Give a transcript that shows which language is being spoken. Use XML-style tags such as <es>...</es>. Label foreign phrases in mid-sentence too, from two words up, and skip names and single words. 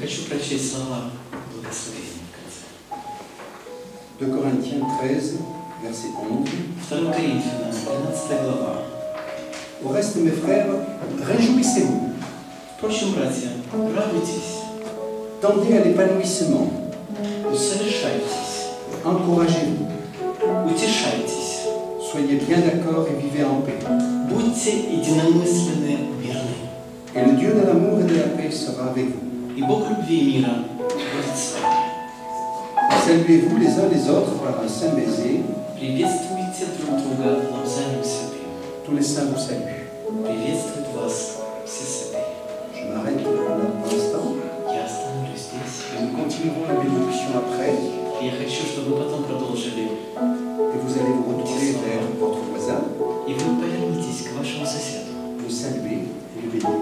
<ru>Я хочу прочесть слова благословения в конце.</ru> <fr>2 Corinthiens 13, verset 11.</fr> <ru>2 Коринфянам, 13 глава.</ru> <fr>Au reste, mes frères, réjouissez-vous,</fr> <ru>Впрочем, братья, радуйтесь,</ru> <fr>tendez à l'épanouissement,</fr> <ru>усовершайтесь,</ru> <fr>encouragez-vous,</fr> <ru>утешайтесь,</ru> <fr>soyez bien d'accord et vivez en paix.</fr> <ru>будьте единомысленны, мирны.</ru> <fr>Et le Dieu de l'amour et de la paix sera avec vous.</fr> <ru>И Бог любви и мира будет с вами.</ru> <fr>Saluez-vous les uns les autres par un saint baiser.</fr> <ru>Приветствуйте друг друга лобзанием святым.</ru> <fr>Tous les saints vous saluent.</fr> <ru>Приветствует вас все святые.</ru> <fr>Je m'arrête là pour l'instant.</fr> <ru>Я остановлюсь здесь.</ru> <fr>Et nous continuerons la bénédiction après.</fr> <ru>Я хочу, чтобы вы потом продолжили.</ru> <fr>Et vous allez vous retourner vers votre voisin,</fr> <ru>И вы повернитесь к вашему соседу.</ru> <fr>le saluer et le bénir.</fr>